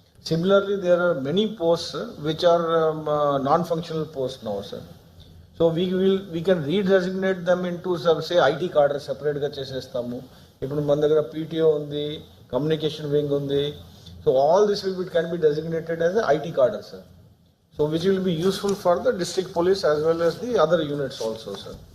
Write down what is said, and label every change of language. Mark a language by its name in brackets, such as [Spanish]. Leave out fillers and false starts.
[English] Similarly, there are many posts which are non-functional posts now, sir. So we can redesignate them into some, say, IT cadre separate గా [Telugu] చేసేస్తాము. ఇప్పుడు మన దగ్గర PTO ఉంది, communication wing ఉంది. [English] So all this can be designated as a IT cadre, sir. So which will be useful for the district police as well as the other units also, sir.